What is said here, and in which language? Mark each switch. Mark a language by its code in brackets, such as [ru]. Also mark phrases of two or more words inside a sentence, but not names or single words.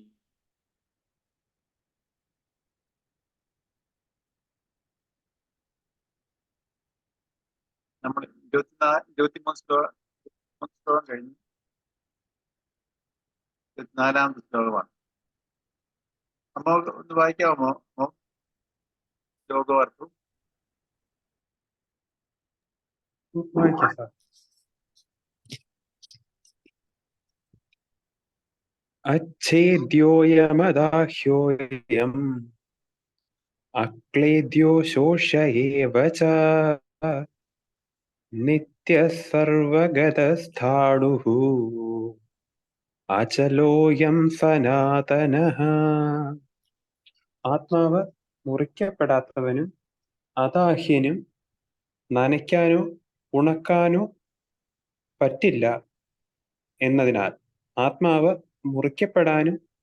[ml] നമ്മൾ 23 ശ്ലോകം കഴിഞ്ഞു. 24ാമത്തെ ശ്ലോകമാണ്. നമ്മൾ ഒന്ന് വായിക്കാമോ ശ്ലോകാർത്ഥം? [sa] अच्छेद्योऽयमदाह्योऽयम् अक्लेद्यो शोष एव च नित्यः सर्वगतस्थाणुः അചലോയം സനാതനഃ. [ml] ആത്മാവ് മുറിക്കപ്പെടാത്തവനും അദാഹ്യനും നനയ്ക്കാനോ ഉണക്കാനോ പറ്റില്ല എന്നതിനാൽ ആത്മാവ് മുറിക്കപ്പെടാനും